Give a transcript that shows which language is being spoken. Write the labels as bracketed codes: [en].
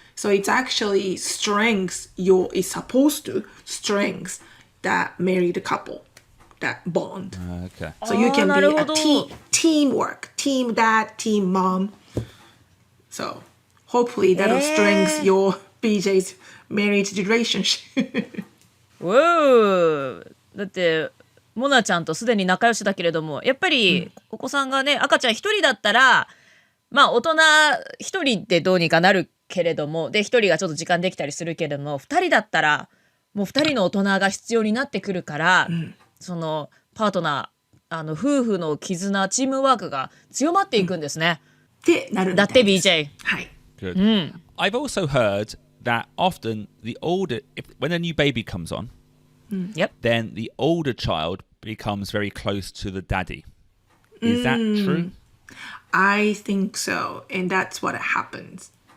[en] So it's actually it's supposed to strength that married couple, that bond. Okay. So you can be a teamwork, team dad, team mom. So hopefully that'll strengthen your BJ's marriage relationship. Whoa! [ja] だってモナちゃんとすでに仲良しだけれども、やっぱりお子さんがね、赤ちゃん1人だったら、まあ大人1人でどうにかなるけれども、で1人がちょっと時間できたりするけれども、2人だったらもう2人の大人が必要になってくるから、そのパートナー、夫婦の絆、チームワークが強まっていくんですね。ってなるんです。だって BJ。はい。 [en] Good. I've also heard that often when a new baby comes on, then the older child becomes very close to the daddy. Is that true? I think so. And that's what happens.